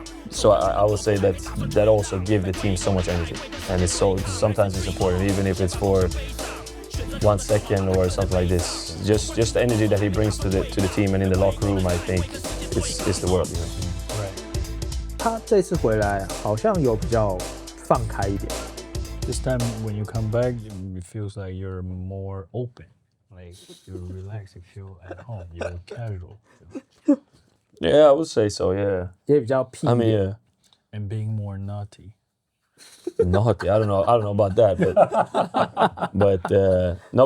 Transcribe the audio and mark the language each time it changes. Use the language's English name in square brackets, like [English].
[English] So I would say that also give the team so much energy, and sometimes it's important, even if it's for 1 second or something like this. Just the energy that he brings to the team and in the locker room, I think it's the world. Right. [Chinese] 他这次回来好像有比较放开一点。 [English] This time when you come back, it feels like you're more open. Like you're relaxed, you feel at home, you're casual. Yeah, I would say so. Yeah. [Chinese] 也比较屁。 [English] I mean, yeah. And being more naughty. Naughty. I don't know about that, but no.